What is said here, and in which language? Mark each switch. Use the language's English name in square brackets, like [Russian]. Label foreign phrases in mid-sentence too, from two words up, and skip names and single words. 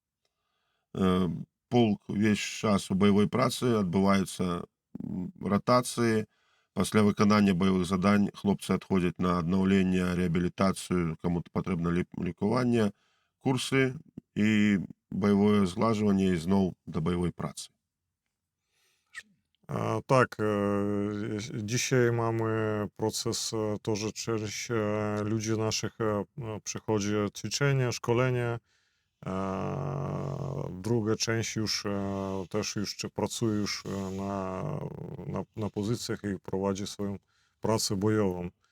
[Ukrainian] Полк весь час у бойовій праці, відбуваються ротації. Після виконання бойових завдань хлопці відходять на відновлення, реабілітацію, кому потрібно лікування, курси і бойове зглажування і знову до бойової праcy. [Polish] Tak, dzisiaj mamy proces to, że część ludzi naszych przechodzi ćwiczenia, szkolenia, druga część też pracuje już na pozycjach i prowadzi swoją pracę bojową.